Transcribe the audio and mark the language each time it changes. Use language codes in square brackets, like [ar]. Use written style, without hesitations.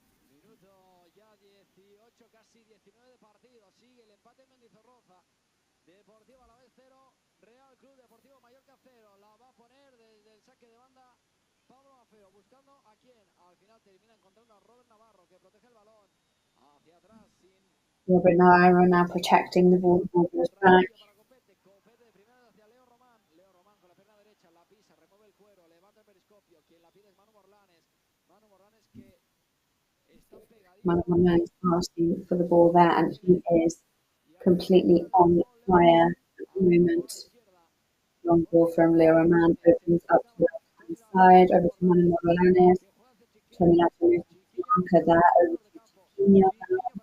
[es] Minuto ya 18, casi 19 de partido. Sigue el empate en Mendizorroza. Deportivo Alavés 0, Real Club Deportivo Mallorca 0. La va a poner desde el saque de banda Pablo Afeo, buscando a quién. Al final termina encontrando a Robert Navarro, que protege el balón hacia atrás sin... [en] Robert Navarro now protecting the ball goes back. [es] Copete de primera hacia Leo Román. Leo Román con la pierna derecha, la pisa, remueve el cuero, levanta el periscopio. Quien la pide es Manu Morlanes. Manu Morlanes que está pegadito. [en] Manu Morlanes asking for the ball there, and he is completely on fire at the moment. Long ball from Leo Roman opens up to the left-hand side, over to Manu Morlanes. Turning out to Blanca there, over to Chiquinho now.